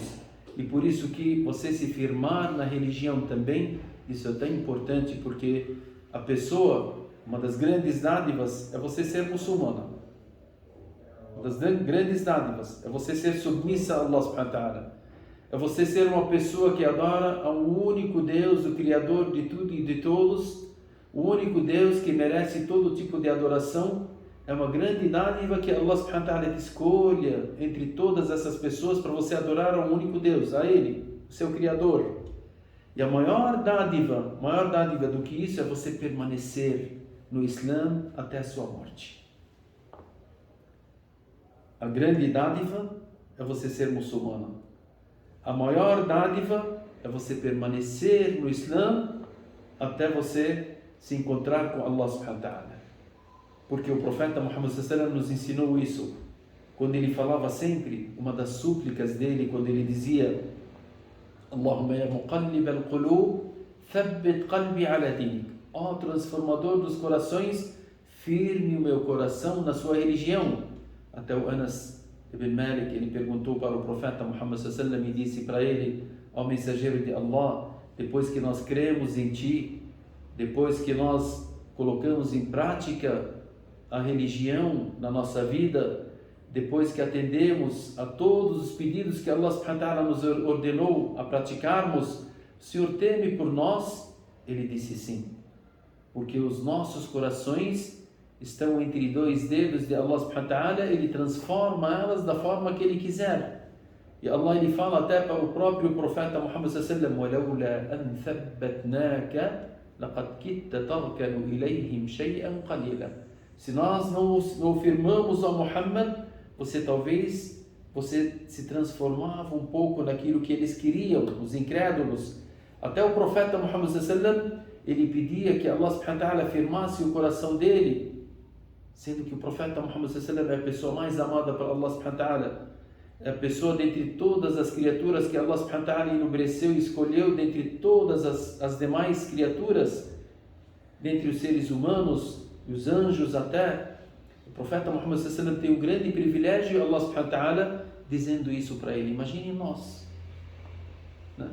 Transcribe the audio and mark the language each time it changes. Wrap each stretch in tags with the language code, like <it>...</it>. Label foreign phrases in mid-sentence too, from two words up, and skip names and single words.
<pt>E por isso que você se firmar na religião também, isso é tão importante, porque a pessoa, uma das grandes dádivas é você ser muçulmana. Uma das grandes dádivas é você ser submissa a Allah</pt> <ar>سبحانه وتعالى.</ar> <pt>É você ser uma pessoa que adora a um único Deus, o Criador de tudo e de todos, o único Deus que merece todo tipo de adoração. É uma grande dádiva que Allah</pt> <ar>سبحانه وتعالى</ar> <pt>te escolha entre todas essas pessoas para você adorar a um único Deus, a Ele, o seu Criador. E a maior dádiva do que isso é você permanecer no Islã até a sua morte. A grande dádiva é você ser muçulmana. A maior dádiva é você permanecer no Islã até você se encontrar com Allah</pt> <ar>سبحانه وتعالى.</ar> <pt>Porque o profeta Muhammad</pt> <ar>صلى الله عليه وسلم</ar> <pt>nos ensinou isso. Quando ele falava sempre, uma das súplicas dele, quando ele dizia:</pt> <ar>اللهم يا مقلب القلوب ثبت قلبي على دينك.</ar> <pt>Ó transformador dos corações, firme o meu coração na sua religião. Até o Anas ibn Malik, ele perguntou para o profeta Muhammad</pt> <ar>صلى الله عليه وسلم</ar> <pt>e disse para ele: ó mensageiro de Allah, depois que nós cremos em ti, depois que nós colocamos em prática a religião na nossa vida, depois que atendemos a todos os pedidos que Allah</pt> <ar>سبحانه وتعالى</ar> <pt>nos ordenou a praticarmos, o Senhor teme por nós? Ele disse sim, porque os nossos corações estão entre dois dedos de Allah</pt> <ar>سبحانه وتعالى,</ar> <pt>Ele transforma elas da forma que Ele quiser. E Allah, Ele fala até para o próprio profeta Muhammad</pt> <ar>صلى الله عليه وسلم: وَلَوْلَا أَنْ ثَبَّتْنَاكَ لَقَدْ كِدْتَ تَرْكَنُ إِلَيْهِمْ شَيْئًا قَلِيلًا.</ar> <pt>Se nós não firmamos a Muhammad, você se transformava um pouco naquilo que eles queriam, os incrédulos. Até o profeta Muhammad</pt> <ar>صلى الله عليه وسلم,</ar> <pt>ele pedia que Allah</pt> <ar>سبحانه وتعالى</ar> <pt>firmasse o coração dele, sendo que o profeta Muhammad</pt> <ar>صلى الله عليه وسلم</ar> <pt>é a pessoa mais amada para Allah</pt> <ar>سبحانه وتعالى,</ar> <pt>é a pessoa dentre todas as criaturas que Allah</pt> <ar>سبحانه وتعالى</ar> <pt>enobreceu e escolheu, dentre todas as demais criaturas, dentre os seres humanos e os anjos até. O profeta Muhammad</pt> <ar>صلى الله عليه وسلم</ar> <pt>tem um grande privilégio, Allah</pt> <ar>سبحانه وتعالى</ar> <pt>dizendo isso para ele. Imagine nós. né?</pt>